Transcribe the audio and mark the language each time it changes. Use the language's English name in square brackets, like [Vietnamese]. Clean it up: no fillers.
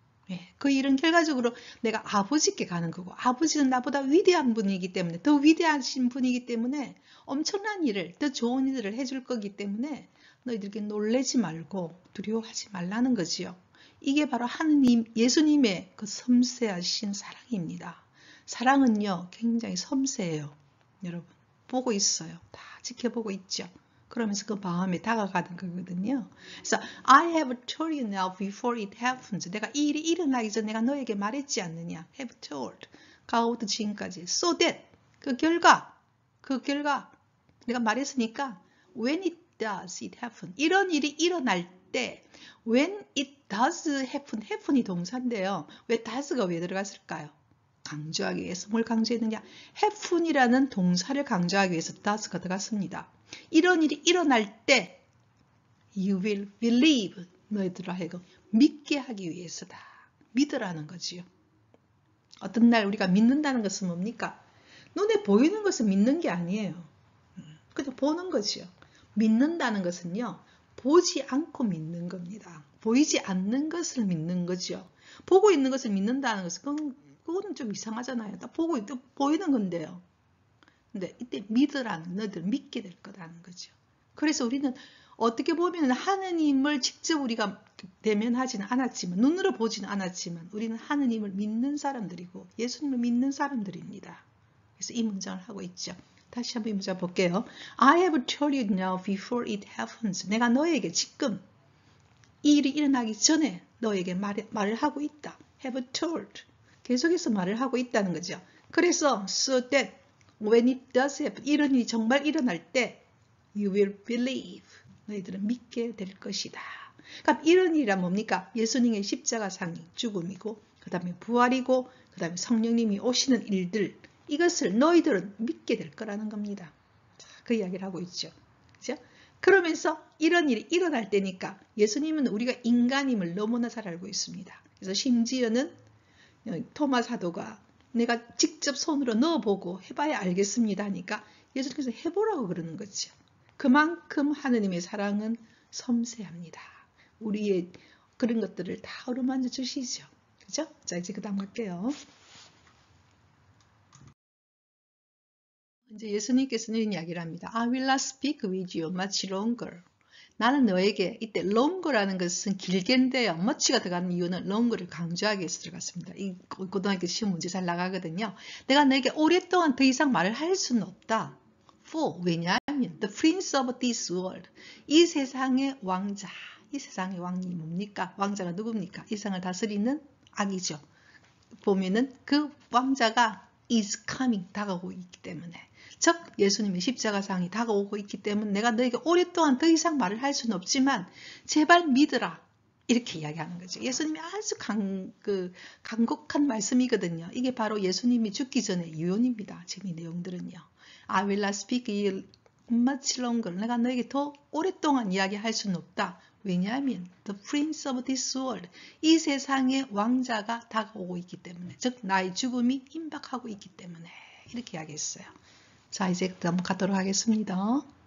[Korean] 예, 그 일은 결과적으로 내가 아버지께 가는 거고 아버지는 나보다 위대한 분이기 때문에 더 위대하신 분이기 때문에 엄청난 일을 더 좋은 일을 해줄 거기 때문에 너희들께 놀라지 말고 두려워하지 말라는 거지요. 이게 바로 하느님 예수님의 그 섬세하신 사랑입니다. 사랑은요 굉장히 섬세해요. 여러분 보고 있어요. 다 지켜보고 있죠. 그러면서 그 마음에 다가가는 거거든요. 그래서 [English] I have told you now before it happens. [Korean] 내가 이 일이 일어나기 전에 내가 너에게 말했지 않느냐. [English] have told. [Korean] 과거부터 지금까지. [English] So that. [Korean] 그 결과 내가 말했으니까 [English] when it does it happen. [Korean] 이런 일이 일어날 때 [English] when it does happen. [Korean] happen이 동사인데요. 왜 does가 왜 들어갔을까요? 강조하기 위해서 뭘 강조했느냐? happen이라는 동사를 강조하기 위해서 does가 들어갔습니다. 이런 일이 일어날 때 [English] you will believe [Korean] 너희들을 하여금 믿게 하기 위해서다. 믿으라는 거지요. 어떤 날 우리가 믿는다는 것은 뭡니까? 눈에 보이는 것을 믿는 게 아니에요. 그냥 보는 거지요. 믿는다는 것은요. 보지 않고 믿는 겁니다. 보이지 않는 것을 믿는 거죠. 보고 있는 것을 믿는다는 것은 그거는 좀 이상하잖아요. 딱 보이는 건데요. 근데 이때 믿으라는 너희들 믿게 될 거라는 거죠. 그래서 우리는 어떻게 보면 하느님을 직접 우리가 대면하지는 않았지만 눈으로 보지는 않았지만 우리는 하느님을 믿는 사람들이고 예수님을 믿는 사람들입니다. 그래서 이 문장을 하고 있죠. 다시 한번 이 문장 볼게요. [English] I have told you now before it happens. [Korean] 내가 너에게 지금 이 일이 일어나기 전에 너에게 말을 하고 있다. [English] have told. [Korean] 계속해서 말을 하고 있다는 거죠. [English] 그래서 so that when it does happen, [Korean] 이런 일이 정말 일어날 때 [English] you will believe. [Korean] 너희들은 믿게 될 것이다. 그럼 이런 일이란 뭡니까? 예수님의 십자가상이 죽음이고 그 다음에 부활이고 그 다음에 성령님이 오시는 일들 이것을 너희들은 믿게 될 거라는 겁니다. 그 이야기를 하고 있죠. 그렇죠? 그러면서 이런 일이 일어날 때니까 예수님은 우리가 인간임을 너무나 잘 알고 있습니다. 그래서 심지어는 토마 사도가 내가 직접 손으로 넣어보고 해봐야 알겠습니다 하니까 예수님께서 해보라고 그러는 거죠. 그만큼 하느님의 사랑은 섬세합니다. 우리의 그런 것들을 다 어루만져 주시죠. 그죠? 자, 이제 그 다음 갈게요. 이제 예수님께서는 이런 이야기를 합니다. [English] I will not speak with you much longer. [Korean] 나는 너에게 이때 longer라는 것은 길게인데요. much가 들어가는 이유는 longer를 강조하기 위해서 들어갔습니다. 이 고등학교 시험 문제 잘 나가거든요. 내가 너에게 오랫동안 더 이상 말을 할 수는 없다. For 왜냐하면 [English] the prince of this world [Korean] 이 세상의 왕자 이 세상의 왕이 뭡니까? 왕자가 누굽니까? 이 세상을 다스리는 악이죠. 보면은 그 왕자가 [English] is coming [Korean] 다가오고 있기 때문에 즉 예수님의 십자가상이 다가오고 있기 때문에 내가 너에게 오랫동안 더 이상 말을 할 수는 없지만 제발 믿으라 이렇게 이야기하는 거죠. 예수님이 아주 간곡한 말씀이거든요. 이게 바로 예수님이 죽기 전에 유언입니다. 지금 이 내용들은요. [English] I will not speak much longer. [Korean] 내가 너에게 더 오랫동안 이야기할 수는 없다. 왜냐하면 [English] the prince of this world [Korean] 이 세상의 왕자가 다가오고 있기 때문에 즉 나의 죽음이 임박하고 있기 때문에 이렇게 이야기했어요. 자 이제 넘어가도록 하겠습니다.